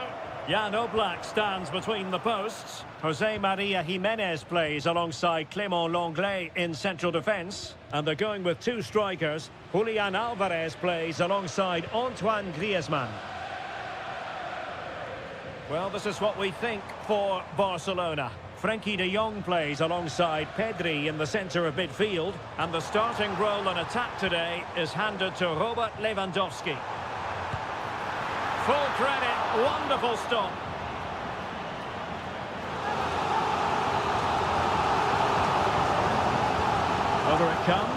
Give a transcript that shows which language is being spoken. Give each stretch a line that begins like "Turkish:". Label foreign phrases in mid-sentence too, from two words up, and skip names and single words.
English: Jan Oblak stands between the posts. Jose Maria Jimenez plays alongside Clément Lenglet in central defence. And they're going with two strikers. Julian Alvarez plays alongside Antoine Griezmann. Well, this is what we think for Barcelona. Frenkie de Jong plays alongside Pedri in the centre of midfield. And the starting role in attack today is handed to Robert Lewandowski. Full credit, wonderful stop. Over it comes.